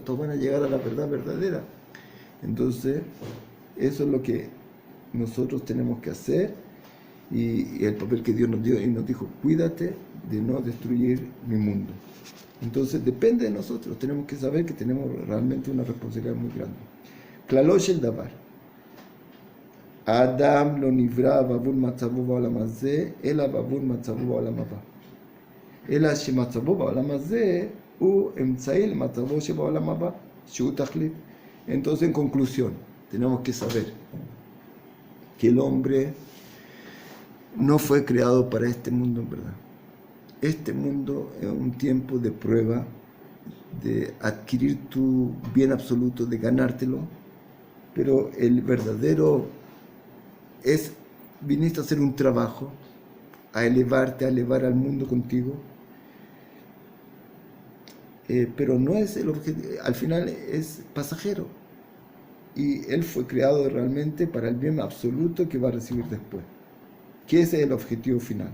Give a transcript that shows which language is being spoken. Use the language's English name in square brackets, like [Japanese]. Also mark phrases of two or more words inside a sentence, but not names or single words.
[Spanish] Todos van a llegar a la verdad verdadera. Entonces, eso es lo que nosotros tenemos que hacer. Y el papel que Dios nos dio y nos dijo, cuídate de no destruir mi mundo. Entonces, depende de nosotros. Tenemos que saber que tenemos realmente una responsabilidad muy grande. [Hebrew] כללו של דבר. אדם לא נברא בעבור מצבו בעולם הזה, אלא בעבור מצבו בעולם הבא. אלא שמצבו בעולם הזה הוא אמצעי למצבו שבעולם הבא, שהוא תכלית. [Spanish] Entonces, en conclusión, tenemos que saber que el hombre no fue creado para este mundo en verdad. Este mundo es un tiempo de prueba, de adquirir tu bien absoluto, de ganártelo, pero el verdadero es, viniste a hacer un trabajo, a elevarte, a elevar al mundo contigo, pero no es el objetivo, al final es pasajero, y él fue creado realmente para el bien absoluto que va a recibir después, que ese es el objetivo final.